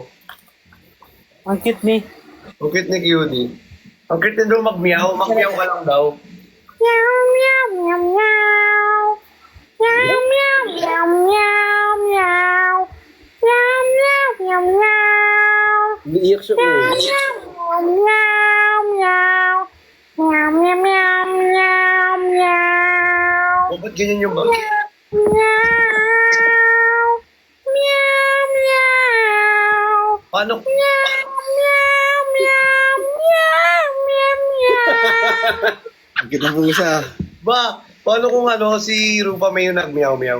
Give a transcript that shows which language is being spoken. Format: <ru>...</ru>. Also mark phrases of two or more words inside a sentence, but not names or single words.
<tl>Ang cute ni. Ang cute ni Cutie. Ang cute din daw magmiyaw. Magmiyaw ka lang daw. Meow, meow, meow, meow. Meow, meow, meow, meow, meow. Meow, meow, meow, meow. Umiiyak siya, oh. Meow, meow, meow. Meow, meow, meow, meow, meow. O, ba't ganyan yung bag? Meow. Meow, meow. Paano? Meow, meow, meow, meow, meow, meow. Ang cute ng pusa. Ba, paano kung ano, si Rupa May yung nagmiyaw-miyaw?</tl>